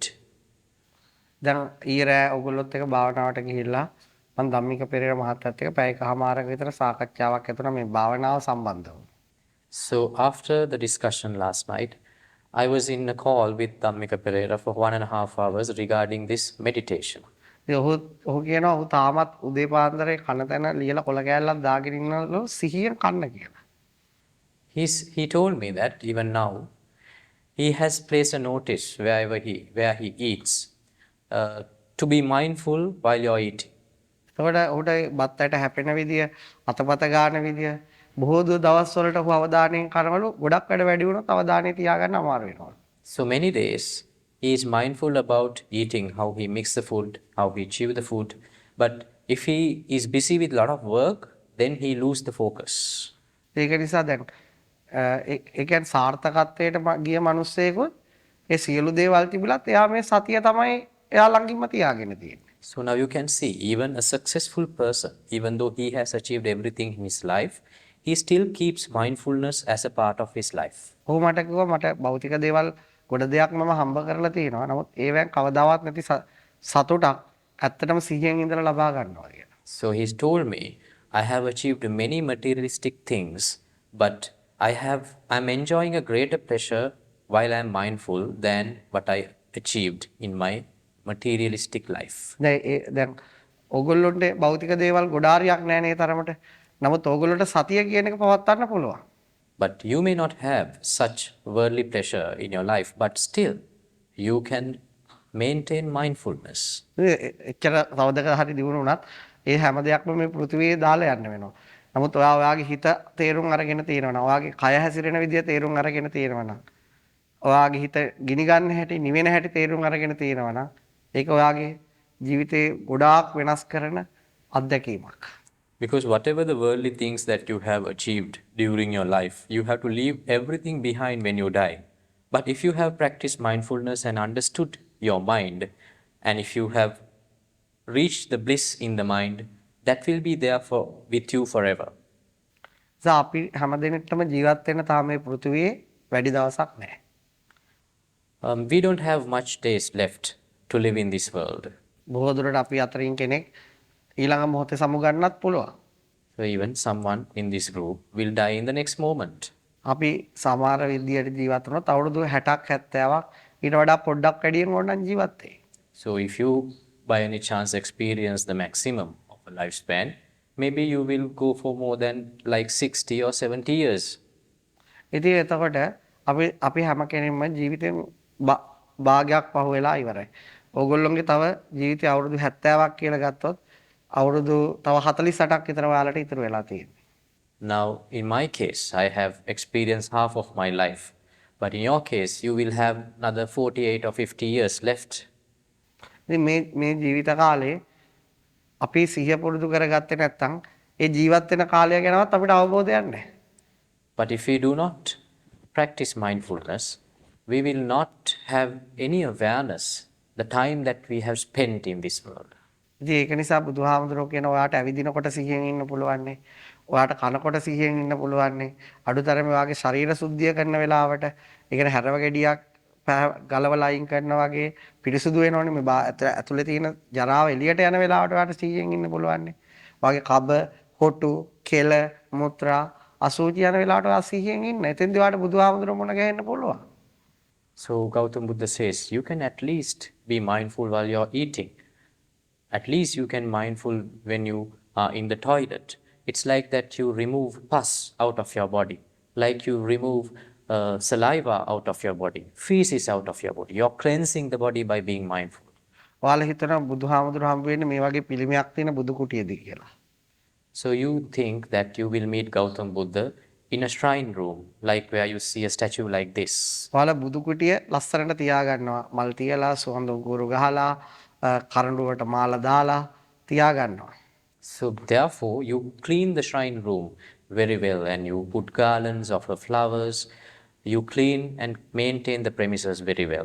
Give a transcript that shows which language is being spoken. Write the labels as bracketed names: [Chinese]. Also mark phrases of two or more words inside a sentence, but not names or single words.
[Sinhala] දැන් ඊරෑ ඔයගොල්ලොත් එක්ක භාවනාවට ගිහිල්ලා මම ධම්මික පෙරේර මහත්තයත් එක්ක පැයකමාරක විතර සාකච්ඡාවක් ඇතුණා මේ භාවනාව සම්බන්ධව. [English] So after the discussion last night, I was in a call with Dhammika Pereira for 1.5 hours regarding this meditation. [Sinhala] ඔහු කියනවා ඔහු තාමත් උදේ පාන්දරේ කන තැන ලියලා කොළ කෑල්ලක් දාගෙන ඉන්නලු සිහියෙන් කන්න කියලා. [English] He told me that even now he has placed a notice where he eats to be mindful while you're eating. [Sinhala] එතකොට ඔහුට බත්තට හැපෙන විදිය, අතපත ගන්න විදිය බොහෝ දවස් වලට ඔහු අවධානයෙන් කරනවලු ගොඩක් වැඩ වැඩි වුණොත් අවධානය තියාගන්න අමාරු වෙනවා. [English] So many days he is mindful about eating, how he mix the food, how he chew the food. But if he is busy with a lot of work, then he lose the focus. [Sinhala] ඒක නිසා දැන් ඒ කියන්නේ සාර්ථකත්වයට ගිය මිනිස්සෙකුත් ඒ සියලු දේවල් තිබිලත් එයා මේ සතිය තමයි එයා ළඟින්ම තියාගෙන තියෙන්නේ. [English] So now you can see even a successful person, even though he has achieved everything in his life, he still keeps mindfulness as a part of his life. [Sinhala] ඔහු මට කිව්වා මට භෞතික දේවල් ගොඩ දෙයක් මම හම්බ කරලා තියෙනවා. නමුත් ඒවෙන් කවදාවත් නැති සතුටක් ඇත්තටම සිහියෙන් ඉඳලා ලබා ගන්නවා කියලා. [English] So he's told me, I have achieved many materialistic things, but I'm enjoying a greater pleasure while I'm mindful than what I achieved in my materialistic life. [Sinhala] දැන් ඕගොල්ලොන්ට භෞතික දේවල් ගොඩාරියක් නැහැ නේ තරමට. නමුත් ඕගොල්ලොන්ට සතිය කියන එක පවත්වන්න පුළුවන්. [English] But you may not have such worldly pleasure in your life, but still you can maintain mindfulness. [Sinhala] එච්චර තවදක හරි දිනුන උනත් ඒ හැම දෙයක්ම මේ පෘථිවියේ දාලා යන්න වෙනවා. නමුත් ඔයාගේ හිත තේරුම් අරගෙන තියෙනවා. ඔයාගේ කය හැසිරෙන විදිය තේරුම් අරගෙන තියෙනවා නම් ඔයාගේ හිත ගිනි ගන්න හැටි, නිවෙන හැටි තේරුම් අරගෙන තියෙනවා නම් ඒක ඔයාගේ ජීවිතේ ගොඩාක් වෙනස් කරන අත්දැකීමක්. [English] Because whatever the worldly things that you have achieved during your life, you have to leave everything behind when you die. But if you have practiced mindfulness and understood your mind, and if you have reached the bliss in the mind, that will be there with you forever. [Sinhala] අපි හැමදෙනෙක්ටම ජීවත් වෙන්න තාම මේ පෘථිවියේ වැඩි දවසක් නැහැ. [English] We don't have much days left to live in this world. [Sinhala] බොහෝ දුරට අපි අතරින් කෙනෙක් ඊළඟ මොහොතේ සමුගන්නත් පුළුවන්. [English] So even someone in this group will die in the next moment. [Sinhala] අපි සමහර විදියට ජීවත් වුණොත් අවුරුදු 60ක් 70ක් ඊට වඩා පොඩ්ඩක් වැඩියෙන් ඕනනම් ජීවත් වෙයි. [English] So if you by any chance experience the maximum of a lifespan, maybe you will go for more than like 60 or 70 years. [Sinhala] ඉතින් එතකොට අපි හැම කෙනෙක්ම ජීවිතෙන් භාගයක් පහු වෙලා ඉවරයි. ඕගොල්ලොන්ගේ තව ජීවිතය අවුරුදු 70ක් කියලා ගත්තොත් අවුරුදු තව 48ක් විතර ඔයාලට ඉතුරු වෙලා තියෙනවා. [English] Now in my case I have experienced half of my life, but in your case you will have another 48 or 50 years left. [Sinhala] ඉතින් මේ ජීවිත කාලේ අපි සිහිය පුරුදු කරගත්තේ නැත්නම් ඒ ජීවත් වෙන කාලය ගැනවත් අපිට අවබෝධයක් නැහැ. [English] But if we do not practice mindfulness, we will not have any awareness the time that we have spent in this world. [Sinhala] ඉතින් ඒක නිසා බුදුහාමුදුරුවෝ කියන ඔයාට ඇවිදිනකොට සිහියෙන් ඉන්න පුළුවන් නේ. ඔයාට කනකොට සිහියෙන් ඉන්න පුළුවන් නේ. අඩුතරමේ ඔයාගේ ශරීර සුද්ධිය කරන වෙලාවට ඒ කියන්නේ හැරව ගෙඩියක් ගලවලා අයින් කරනවා වගේ පිරිසුදු වෙනවනේ මේ ඇතුලේ තියෙන ජරාව එළියට යන වෙලාවට ඔයාට සිහියෙන් ඉන්න පුළුවන් නේ. ඔයාගේ කබ, කොටු, කෙල, මුත්‍රා, අසුචි යන වෙලාවට ඔයා සිහියෙන් ඉන්න. එතෙන්දී ඔයාට බුදුහාමුදුරුවෝ මුණ ගැහෙන්න පුළුවන්. [English] So Gautam Buddha says you can at least be mindful while you're eating. At least you can mindful when you are in the toilet. It's like that you remove pus out of your body, like you remove saliva out of your body, feces out of your body. You're cleansing the body by being mindful. [Sinhala] ඔයාලා හිතනවා බුදුහාමුදුරුවෝ හම්බ වෙන්නේ මේ වගේ පිළිමයක් තියෙන බුදු කුටියේදී කියලා. [English] So you think that you will meet Gautam Buddha in a shrine room, like where you see a statue like this. [Sinhala] ඔයාලා බුදු කුටිය ලස්සනට තියාගන්නවා. මල් තියලා, සුවඳ උගුරු ගහලා, කරඬුවට මාලා දාලා තියාගන්නවා. [English] So therefore you clean the shrine room very well and you put garlands of flowers. You clean and maintain the premises very well.